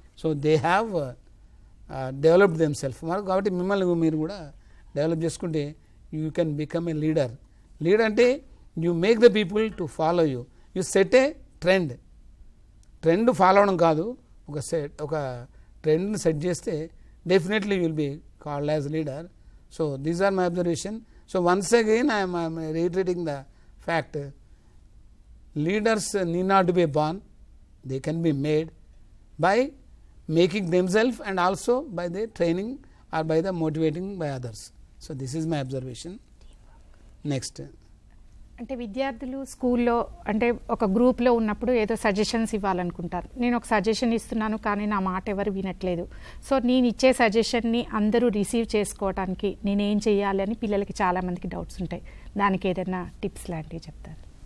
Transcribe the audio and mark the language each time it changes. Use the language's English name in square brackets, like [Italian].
[English] So they have developed themselves. [Telugu] కాబట్టి మిమ్మల్ని మీరు కూడా డెవలప్ చేసుకుంటే [English] You can become a leader. Leader అంటే you make the people to follow you. You set a trend [Telugu] follow అవడం కాదు, ఒక ట్రెండ్ని సెట్ చేస్తే [English] Definitely will be called as leader. So these are my observation. So once again I'm reiterating the fact, leaders need not be born, they can be made by making themselves and also by the training or by the motivating by others. So this is my observation. Next. [Telugu] అంటే విద్యార్థులు స్కూల్లో అంటే ఒక గ్రూప్లో ఉన్నప్పుడు ఏదో suggestions ఇవ్వాలనుకుంటారు. నేను ఒక సజెషన్ ఇస్తున్నాను కానీ నా మాట ఎవరు వినట్లేదు. సో నేను ఇచ్చే సజెషన్ని అందరూ రిసీవ్ చేసుకోవడానికి నేనేం చేయాలి అని పిల్లలకి చాలామందికి డౌట్స్ ఉంటాయి. దానికి ఏదైనా టిప్స్ లాంటివి చెప్తారు?